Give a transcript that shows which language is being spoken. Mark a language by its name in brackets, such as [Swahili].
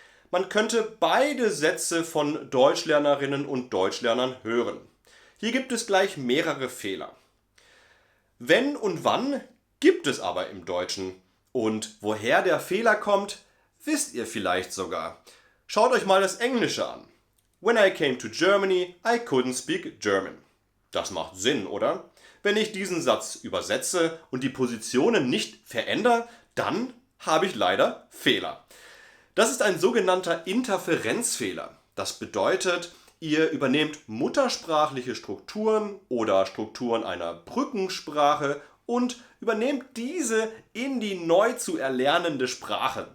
[German] Man könnte beide Sätze von Deutschlernerinnen und Deutschlernern hören. Hier gibt es gleich mehrere Fehler. Wenn und wann gibt es aber im Deutschen. Und woher der Fehler kommt, wisst ihr vielleicht sogar. Schaut euch mal das Englische an. [English] When I came to Germany, I couldn't speak German. [German] Das macht Sinn, oder? Wenn ich diesen Satz übersetze und die Positionen nicht verändere, dann habe ich leider Fehler. Das ist ein sogenannter Interferenzfehler. Das bedeutet, ihr übernehmt muttersprachliche Strukturen oder Strukturen einer Brückensprache und übernehmt diese in die neu zu erlernende Sprache.